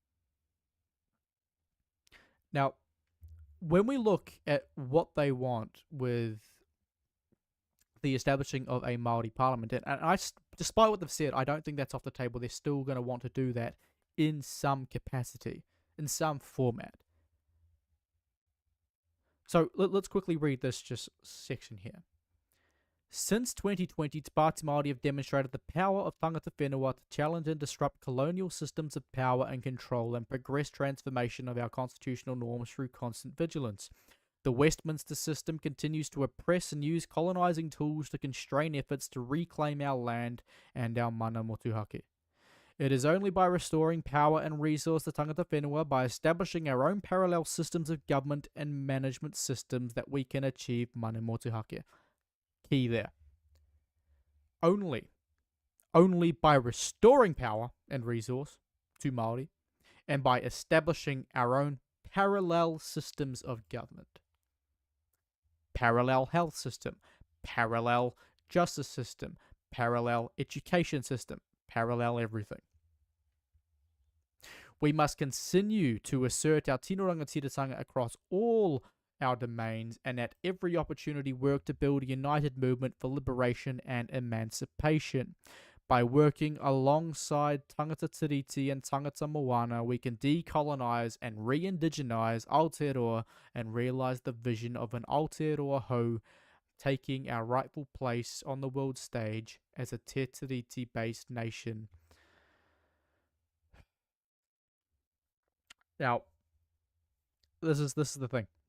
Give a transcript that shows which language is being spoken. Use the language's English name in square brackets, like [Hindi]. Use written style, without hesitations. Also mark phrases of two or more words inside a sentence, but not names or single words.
[English] Now, when we look at what they want with the establishing of a Māori parliament, and despite what they've said, I don't think that's off the table. They're still going to want to do that in some capacity, in some format. So let's quickly read this just section here. Since 2020, Te Pāti Māori have demonstrated the power of [Māori] tangata whenua [English] to challenge and disrupt colonial systems of power and control and progress transformation of our constitutional norms through constant vigilance. The Westminster system continues to oppress and use colonising tools to constrain efforts to reclaim our land and our [Māori] mana motuhake. [English] It is only by restoring power and resource to [Māori] tangata whenua, [English] by establishing our own parallel systems of government and management systems, that we can achieve [Māori] mana motuhake. [English] Key there. Only by restoring power and resource to Māori, and by establishing our own parallel systems of government. Parallel health system, parallel justice system, parallel education system, parallel everything. We must continue to assert our [Māori] tino rangatiratanga [English] across all our domains, and at every opportunity work to build a united movement for liberation and emancipation. By working alongside [Māori] tangata tiriti [English] and [Māori] tangata moana, [English] we can decolonize and re-indigenize Aotearoa and realize the vision of an Aotearoa hou, taking our rightful place on the world stage as a Te Tiriti-based nation. Now, this is the thing.